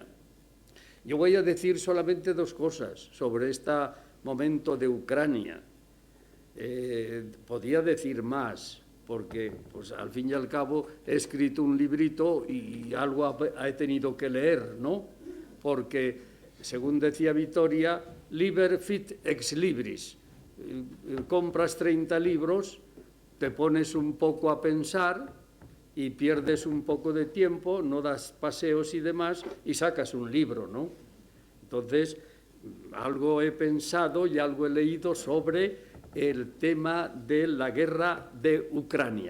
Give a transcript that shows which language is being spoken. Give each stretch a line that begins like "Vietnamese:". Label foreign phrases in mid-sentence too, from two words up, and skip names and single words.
Spanish: Yo voy a decir solamente dos cosas sobre este momento de Ucrania. Podía decir más, porque pues, al fin y al cabo he escrito un librito y algo he tenido que leer, ¿no? Porque, según decía Vittoria,
Latin: liber fit ex libris.
Spanish: Compras 30 libros, te pones un poco a pensar y pierdes un poco de tiempo, no das paseos y demás, y sacas un libro, ¿no? Entonces, algo he pensado y algo he leído sobre el tema de la guerra de Ucrania.